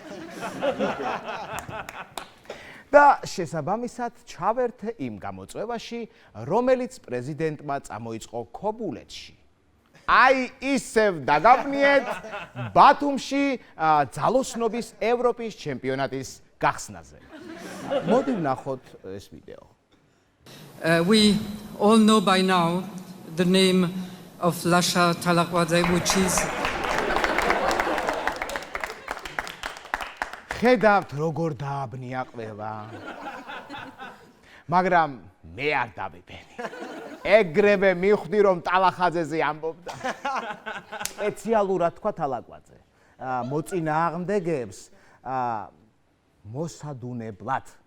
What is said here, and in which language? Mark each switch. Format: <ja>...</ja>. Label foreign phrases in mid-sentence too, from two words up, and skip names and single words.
<ka>და შესაბამისად ჩავერთ იმ გამოწვევაში, რომელიც პრეზიდენტმა წამოიწყო ქობულეთში. აი ისევ დაგაბნიეთ ბათუმში ძალოსნობის ევროპის ჩემპიონატის გახსნაზე. მოდი ვნახოთ ეს ვიდეო.</ka> <en>We all know by now the name of Lasha Talaqwadze, which is</en> <ka>ხედავთ როგორ დააბნია ყველა. მაგრამ მე არ დავიბენი. ეგრევე მივხვდი რომ ტალახაძეზე ამბობდა. სპეციალურად თქვა თალაკვაძე. მოწინააღმდეგეებს მოსადუნებლად.</ka>